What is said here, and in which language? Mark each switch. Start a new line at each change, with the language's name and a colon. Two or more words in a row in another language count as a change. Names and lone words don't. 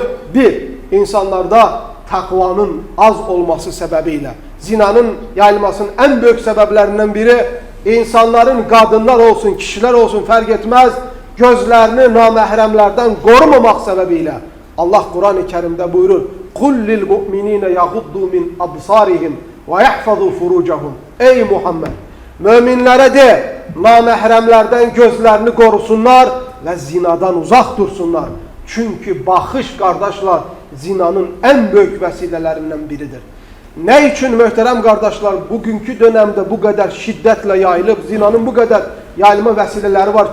Azerbaijani: Bir, insanlarda təqvanın az olması səbəbilə. Zinanın yayılmasının ən böyük səbəblərindən biri insanların, qadınlar olsun, kişilər olsun, fərq etməz, gözlərini naməhrəmlərdən qorumamaq səbəbilə. Allah Quran-ı Kərimdə buyurur,
Arabic: قُلْ لِلْمُؤْمِنِينَ يَغُضُّوا مِنْ أَبْصَارِهِمْ وَيَحْفَظُوا فُرُوجَهُمْ Ey Muhammed!
Azerbaijani: Möminlərə de, naməhrəmlərdən gözlərini qorusunlar və zinadan uzaq dursunlar. Çünki baxış, qardaşlar, zinanın ən böyük vəsilələrindən biridir. Nə üçün möhtərəm qardaşlar, bugünkü dönəmdə bu qədər şiddətlə yayılıb, zinanın bu qədər yayılma vəsilələri var?